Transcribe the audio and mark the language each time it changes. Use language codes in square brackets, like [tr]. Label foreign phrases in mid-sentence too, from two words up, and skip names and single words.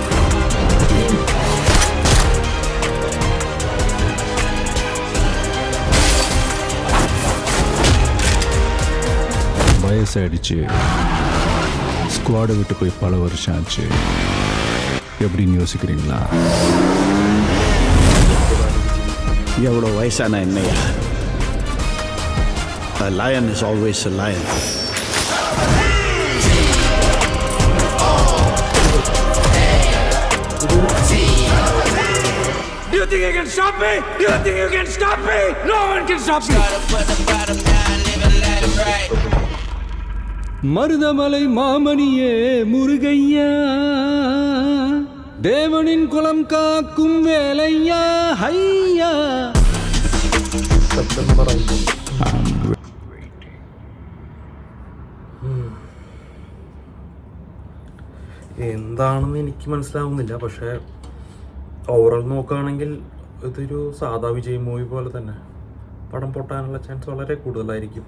[ta] வயசாயிடுச்சு, ஸ்குவாடை விட்டு போய் பல வருஷம் ஆச்சு. எப்படின்னு யோசிக்கிறீங்களா? எவ்வளோ வயசான என்னையா? [en] A lion is always a lion. Do you think you can stop me? Do you think you can stop me? No one can stop me. [ta] மருதமலை மாமணியே முருகையா, தேவனின் குலம் காக்கும் வேலையா, ஹையா. [ml] എന്താണെന്ന് എനിക്ക് മനസ്സിലാവുന്നില്ല. പക്ഷേ ഓവറോൾ നോക്കുകയാണെങ്കിൽ ഇതൊരു സാധാ വിജയ് മൂവി പോലെ തന്നെ പടം പൊട്ടാനുള്ള ചാൻസ് വളരെ കൂടുതലായിരിക്കും.